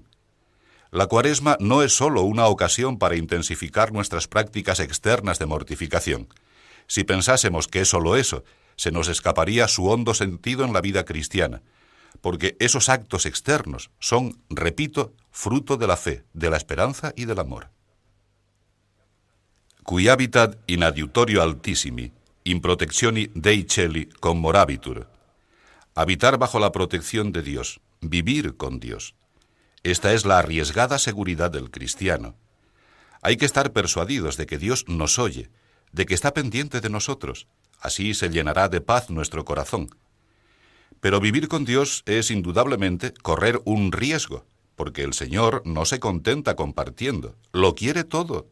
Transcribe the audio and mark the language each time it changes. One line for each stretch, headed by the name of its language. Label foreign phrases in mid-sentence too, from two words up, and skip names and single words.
Spanish: La Cuaresma no es sólo una ocasión para intensificar nuestras prácticas externas de mortificación. Si pensásemos que es sólo eso, se nos escaparía su hondo sentido en la vida cristiana, porque esos actos externos son, repito, fruto de la fe, de la esperanza y del amor.
Latin: Cui habitat in adiutorio altissimi, in protectioni Dei Celi commorabitur.
Spanish: Habitar bajo la protección de Dios, vivir con Dios. Esta es la arriesgada seguridad del cristiano. Hay que estar persuadidos de que Dios nos oye, de que está pendiente de nosotros. Así se llenará de paz nuestro corazón. Pero vivir con Dios es indudablemente correr un riesgo, porque el Señor no se contenta compartiendo, lo quiere todo.